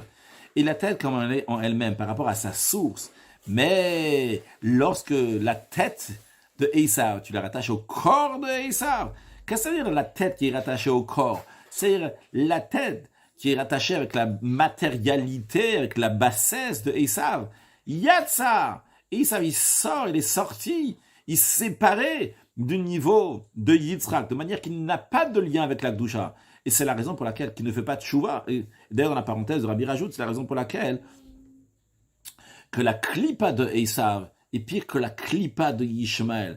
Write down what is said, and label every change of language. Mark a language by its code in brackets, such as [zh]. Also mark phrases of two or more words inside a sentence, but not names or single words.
[fr] Et la tête comme elle est en elle-même, par rapport à sa source. Mais lorsque la tête de Esav, tu la rattaches au corps de Esav, qu'est-ce que ça veut dire la tête qui est rattachée au corps? C'est-à-dire la tête qui est rattachée avec la matérialité, avec la bassesse de Esav. Yatsa! Esav, il sort, il est sorti, il s'est séparé du niveau de Yitzhak, de manière qu'il n'a pas de lien avec la Gdusha. Et c'est la raison pour laquelle il ne fait pas de tchouva. Et d'ailleurs, dans la parenthèse, Rabbi rajoute, c'est la raison pour laquelle que la klipa de Esav est pire que la klipa de Ishmaël.